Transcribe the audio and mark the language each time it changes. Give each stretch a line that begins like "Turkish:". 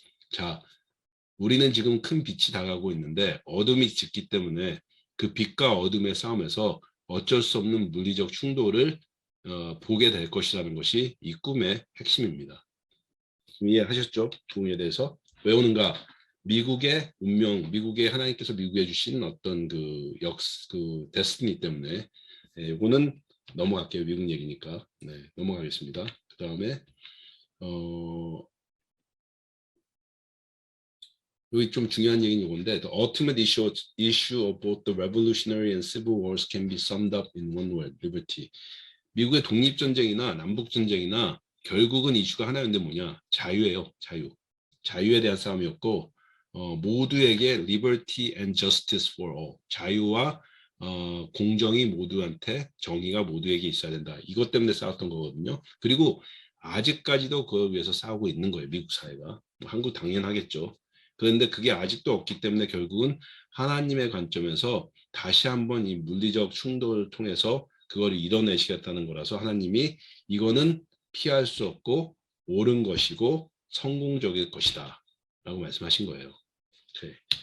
Korean: 자, 우리는 지금 큰 빛이 다가오고 있는데 어둠이 짙기 때문에 그 빛과 어둠의 싸움에서 어쩔 수 없는 물리적 충돌을 보게 될 것이라는 것이 이 꿈의 핵심입니다. 이해하셨죠? 부흥에 대해서 왜 오는가? 미국의 운명, 미국의 하나님께서 미국에 주신 어떤 그 데스티니 때문에 이거는 넘어갈게요. 미국 얘기니까. 네, 넘어가겠습니다. 그 다음에 여기 좀 중요한 얘기는 이건데
English: The ultimate issue of both the revolutionary and civil wars can be summed up in one word, liberty.
Korean: 미국의 독립전쟁이나 남북전쟁이나 결국은 이슈가 하나였는데 뭐냐? 자유예요. 자유. 자유에 대한 싸움이었고 모두에게
English: liberty and justice for all.
Korean: 자유와 공정이 모두한테 정의가 모두에게 있어야 된다. 이것 때문에 싸웠던 거거든요. 그리고 아직까지도 그걸 위해서 싸우고 있는 거예요. 미국 사회가. 한국 당연하겠죠. 그런데 그게 아직도 없기 때문에 결국은 하나님의 관점에서 다시 한번 이 물리적 충돌을 통해서 그걸 이뤄내시겠다는 거라서 하나님이 이거는 피할 수 없고 옳은 것이고 성공적일 것이다 라고 말씀하신 거예요. 오케이.